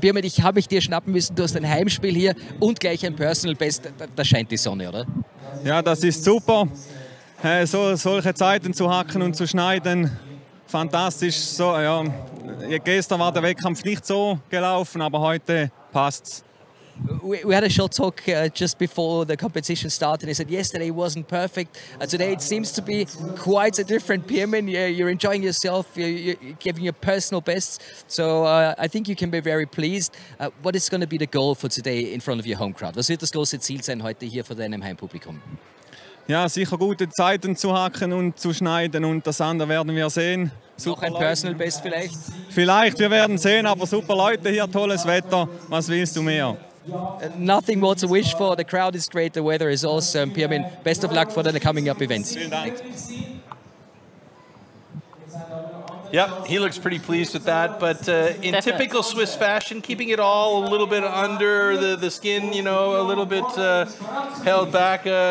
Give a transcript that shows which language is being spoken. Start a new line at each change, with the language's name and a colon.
German: Pirmin, ich habe mich dir schnappen müssen. Du hast ein Heimspiel hier und gleich ein Personal Best. Da scheint die Sonne, oder? Ja, das ist super. Solche Zeiten zu hacken und zu schneiden, fantastisch. So, ja. Gestern war der Wettkampf nicht so gelaufen, aber heute passt's.
English: We had a short talk just before the competition started. He said yesterday wasn't perfect. Today it seems to be quite a different Pirmin. You're enjoying yourself. You're giving your personal bests. So I think you can be very pleased. What is going to be the goal for today in front of your home crowd?
German: Was wird das große Ziel sein heute hier vor deinem Heimpublikum? Ja, sicher gute Zeiten zu hacken und zu schneiden, und das andere werden wir sehen. Noch ein Personal Best vielleicht? Vielleicht, wir werden sehen, aber super Leute hier, tolles Wetter. Was willst du mehr?
English: Nothing more to wish for. The crowd is great. The weather is awesome. Pirmin, best of luck for the coming up events.
German: Vielen Dank.
English: Yep, he looks pretty pleased with that, but in typical Swiss fashion, keeping it all a little bit under the skin, you know, a little bit held back.